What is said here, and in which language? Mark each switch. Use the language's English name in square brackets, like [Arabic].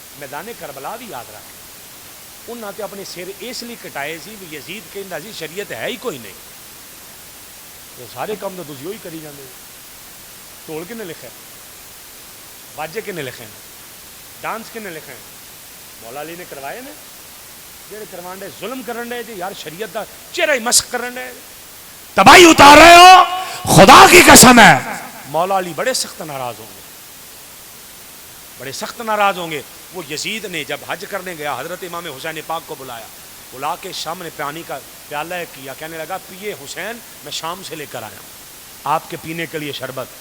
[Punjabi] میدان کربلا بھی یاد رکھ, انہاں تے اپنے سر اس لیے کٹائے سی بھی یزید کہندا سی شریعت ہے ہی کوئی نہیں. تو سارے کام تو تسی وہی کری جاندے. ٹول کنے لکھے, واجے کنے لکھے, ڈانس کنے لکھے؟ مولا علی نے کروائے نے. جڑے کروان دے ظلم کرن دے جی یار شریعت دا چہرہ ہی مسخ کرن دے, تباہی اتار رہے ہو. [Urdu] خدا کی قسم ہے مولا علی بڑے سخت ناراض ہوں گے, بڑے سخت ناراض ہوں گے. وہ یزید نے جب حج کرنے گیا حضرت امام حسین پاک کو بلایا, بلا کے سامنے پانی کا پیالہ کیا, کہنے لگا پیے حسین میں شام سے لے کر آیا ہوں آپ کے پینے کے لیے شربت.